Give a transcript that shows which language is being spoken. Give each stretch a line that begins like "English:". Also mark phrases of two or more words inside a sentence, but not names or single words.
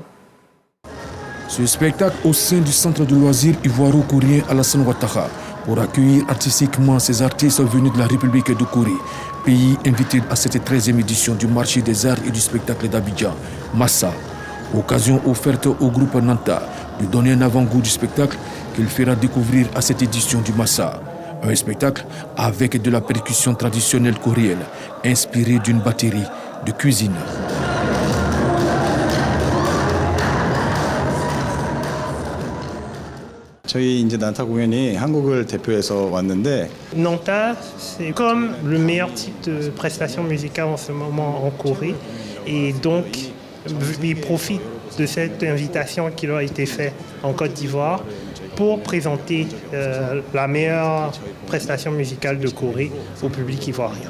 French: Ce spectacle au sein du centre de loisirs ivoiro-coréen Alassane Ouattara pour accueillir artistiquement ces artistes venus de la République de Corée, pays invité à cette 13e édition du marché des arts et du spectacle d'Abidjan, Massa. Occasion offerte au groupe Nanta de donner un avant-goût du spectacle qu'il fera découvrir à cette édition du Massa. Un spectacle avec de la percussion traditionnelle coréenne, inspirée d'une batterie de cuisine.
Korean: 저희 이제 난타 공연이 한국을 대표해서 왔는데
French: Nanta, c'est comme le meilleur type de prestation musicale en ce moment en Corée et donc ils profitent de cette invitation qui leur a été faite en Côte d'Ivoire pour présenter la meilleure prestation musicale de Corée au public ivoirien.